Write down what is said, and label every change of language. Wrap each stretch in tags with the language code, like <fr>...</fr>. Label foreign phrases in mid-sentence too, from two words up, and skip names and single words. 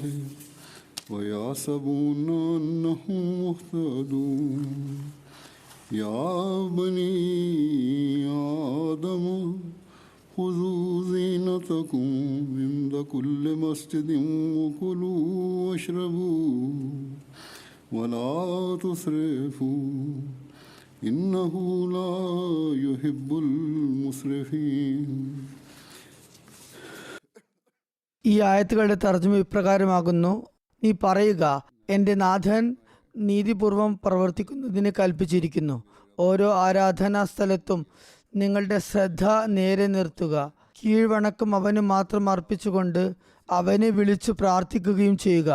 <ar>ويحسبون أنهم مهتدون يا بني آدم خذوا زينتكم عند كل مسجد وكلوا واشربوا ولا تسرفوا إنه لا يحب المسرفين.</ar> <ml>ഈ ആയത്തുകളുടെ തർജ്ജമ ഇപ്രകാരമാകുന്നു: നീ പറയുക, എൻ്റെ നാഥൻ നീതിപൂർവം പ്രവർത്തിക്കുന്നതിന് കൽപ്പിച്ചിരിക്കുന്നു. ഓരോ ആരാധനാ സ്ഥലത്തും നിങ്ങളുടെ ശ്രദ്ധ നേരെ നിർത്തുക. കീഴ്വണക്കം അവന് മാത്രം അർപ്പിച്ചുകൊണ്ട് അവനെ വിളിച്ചു പ്രാർത്ഥിക്കുകയും ചെയ്യുക.</ml>